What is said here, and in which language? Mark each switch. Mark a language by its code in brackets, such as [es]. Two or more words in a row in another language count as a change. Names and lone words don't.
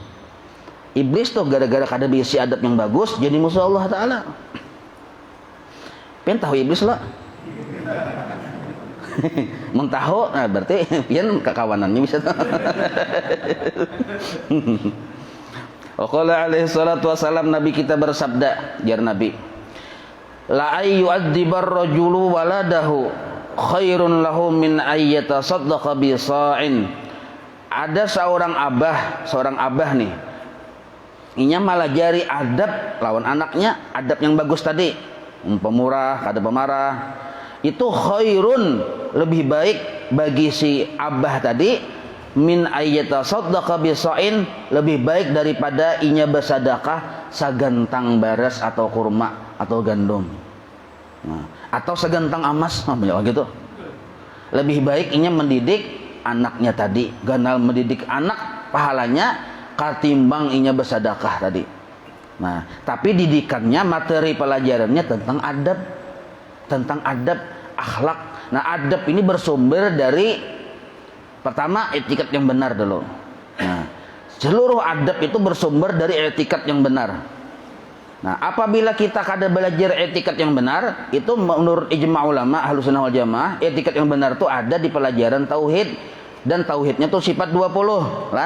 [bjn] Iblis tuh gara-gara kada berisi adab yang bagus jadi musuh Allah Ta'ala. Pian tahu iblis lo? Mun tahu, nah berarti pian kekawanannya bisa tuh. [ar] وقال عليه الصلاة والسلام, [bjn] Nabi kita bersabda, jar Nabi, [ar] لأن يؤدب الرجل ولده خير له من أن يتصدق بصاع. [bjn] Ada seorang abah nih, inya malah jari adab lawan anaknya, adab yang bagus tadi, pemurah, kada pemarah. Itu khairun, lebih baik bagi si abah tadi, [ar] من أن يتصدق بصاع, [bjn] lebih baik daripada inya bersedekah sagantang beras atau kurma atau gandum. Nah, atau segantang emas, gitu. Lebih baik inya mendidik anaknya tadi, ganal mendidik anak pahalanya katimbang inya bersedekah tadi. Nah, tapi didikannya, materi pelajarannya tentang adab, akhlak. Nah, adab ini bersumber dari pertama etikat yang benar dulu. Nah, seluruh adab itu bersumber dari etikat yang benar. Nah, apabila kita kada belajar etikat yang benar, itu menurut ijma ulama Ahlussunnah wal Jamaah, etikat yang benar itu ada di pelajaran tauhid, dan tauhidnya tuh sifat 20 lah.